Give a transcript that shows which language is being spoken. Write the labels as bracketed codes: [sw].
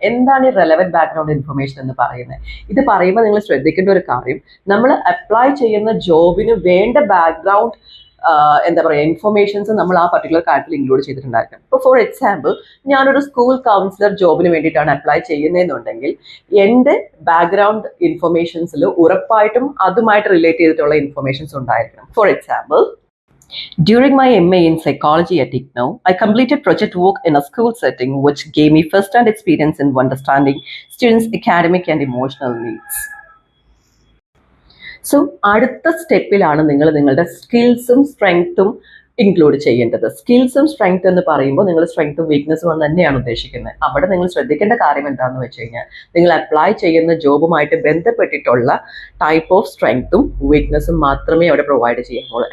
[ml] എന്താണ് ഈ relevant background information എന്ന് പറയുന്നത്? ഇത് പറയുമ്പോൾ നിങ്ങൾ ശ്രദ്ധിക്കേണ്ട ഒരു കാര്യം, നമ്മൾ അപ്ലൈ ചെയ്യുന്ന ജോബിന് വേണ്ട ബാക്ക്ഗ്രൗണ്ട് എന്താ പറയുക ഇൻഫർമേഷൻസ് നമ്മൾ ആ പർട്ടിക്കുലർ കാര്യത്തിൽ ഇൻക്ലൂഡ് ചെയ്തിട്ടുണ്ടായിരിക്കും. ഇപ്പോൾ ഫോർ എക്സാമ്പിൾ, ഞാനൊരു സ്കൂൾ കൗൺസിലർ ജോബിന് വേണ്ടിയിട്ടാണ് അപ്ലൈ ചെയ്യുന്നതെന്നുണ്ടെങ്കിൽ എൻ്റെ ബാക്ക്ഗ്രൗണ്ട് ഇൻഫർമേഷൻസിൽ ഉറപ്പായിട്ടും അതുമായിട്ട് റിലേറ്റ് ചെയ്തിട്ടുള്ള ഇൻഫർമേഷൻസ് ഉണ്ടായിരിക്കണം. [en] For example, during my MA in psychology at IGNOU, I completed project work in a school setting which gave me first-hand experience in understanding students' academic and emotional needs. [ml] So അടുത്ത സ്റ്റെപ്പിലാണ് നിങ്ങൾ നിങ്ങളുടെ സ്കിൽസും സ്ട്രെങ്ത്തും include ചെയ്യേണ്ടത്. സ്കിൽസും strength എന്ന് പറയുമ്പോൾ നിങ്ങൾ സ്ട്രെങ്ത്തും വീക്ക്നെസ്സും തന്നെയാണ് ഉദ്ദേശിക്കുന്നത്. അവിടെ നിങ്ങൾ ശ്രദ്ധിക്കേണ്ട കാര്യം എന്താണെന്ന് വെച്ച് കഴിഞ്ഞാൽ, നിങ്ങൾ അപ്ലൈ ചെയ്യുന്ന ജോബുമായിട്ട് ബന്ധപ്പെട്ടിട്ടുള്ള ടൈപ്പ് ഓഫ് സ്ട്രെങ്ത്തും വീക്ക്നെസ്സും മാത്രമേ അവിടെ പ്രൊവൈഡ് ചെയ്യുമ്പോൾ.